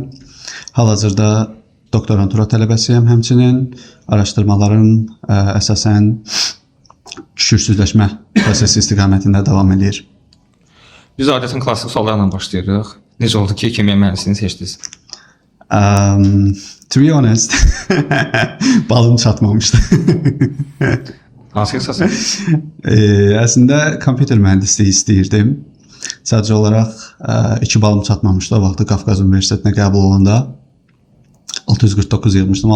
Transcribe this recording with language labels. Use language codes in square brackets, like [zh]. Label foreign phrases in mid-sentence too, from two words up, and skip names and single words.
[az] Hal-hazırda doktorantura tələbəsiyəm. Həmçinin araşdırmalarım əsasən küsursüzləşmə prosesi istiqamətində davam edir. Biz adətən klassik suallarla başlayırıq. Necə oldu ki, kimya mühəndisliyini seçdiniz? [en] To be honest, [az] balım çatmamışdı. Hansı ixtisas? Əslində kompüter mühəndisliyi istəyirdim. Sadəcə olaraq 2 balım çatmamışdı. O vaxtı Qafqaz Universitetinə qəbul olanda 649 yığmışdım.